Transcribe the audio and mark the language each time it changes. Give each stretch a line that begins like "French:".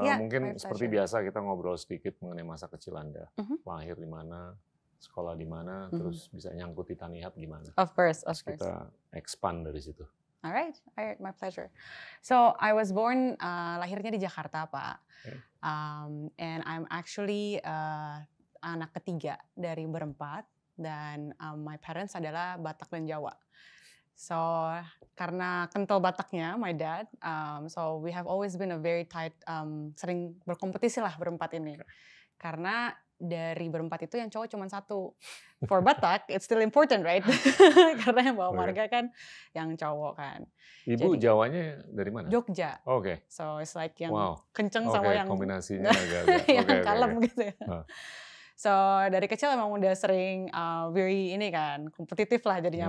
Indonesian: mungkin seperti biasa kita ngobrol sedikit mengenai masa kecil Anda. Lahir di mana, sekolah di mana, terus bisa nyangkut di Tanihub gimana.
English: Of course.
Indonesian: Kita
English: expand
Indonesian: dari situ.
English: Alright, my pleasure. So I was born
Indonesian: lahirnya di Jakarta, Pak.
English: Okay. And I'm actually
Indonesian: anak ketiga dari berempat, dan
English: my parents
Indonesian: adalah Batak dan Jawa.
English: So
Indonesian: karena kental Bataknya,
English: my dad, so we have always been a very tight,
Indonesian: sering berkompetisi lah berempat ini.
English: Okay.
Indonesian: Karena dari berempat itu yang cowok cuma satu.
English: For Batak, it's still important, right?
Indonesian: Karena yang bawa marga kan yang cowok kan. Ibu jadi, Jawanya dari mana? Jogja. Oke. Okay.
English: So it's like
Indonesian: yang kenceng sama yang kombinasinya agak yang kalem gitu ya. So dari kecil emang udah sering
English: very
Indonesian: ini kan, kompetitif lah jadinya.